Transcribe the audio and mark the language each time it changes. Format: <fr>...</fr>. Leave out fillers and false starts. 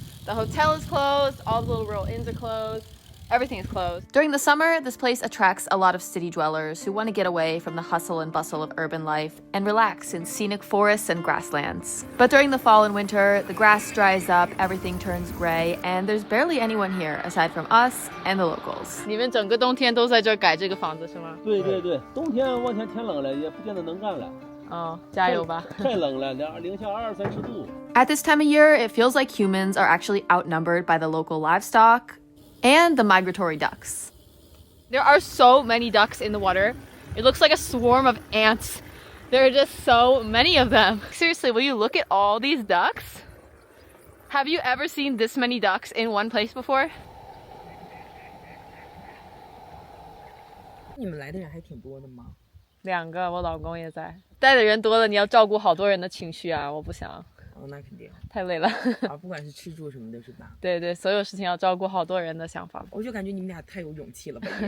<en>The hotel is closed, all the little rural inns are closed, everything is closed. During the summer, this place attracts a lot of city dwellers who want to get away from the hustle and bustle of urban life and relax in scenic forests and grasslands. But during the fall and winter, the grass dries up, everything turns gray, and there's barely anyone here aside from us and the locals.</en> <zh>你们整个冬天都在这儿改这个房子是吗？对对对，冬天往前天冷了，也不见得能干了。哦，加油吧！太冷了，零下20-30度。</zh> <en>At this time of year, it feels like humans are actually outnumbered by the local livestock and the migratory ducks. There are so many ducks in the water. It looks like a swarm of ants. There are just so many of them. Seriously, will you look at all these ducks? Have you ever seen this many ducks in one place before?</en> <zh>你们来的人还挺多的吗？两个，我老公也在。带的人多了，你要照顾好多人的情绪啊，我不想。哦，那肯定。太累了。啊，不管是吃住什么的，是吧？对对，所有事情要照顾好多人的想法。我就感觉你们俩太有勇气了吧也。</zh>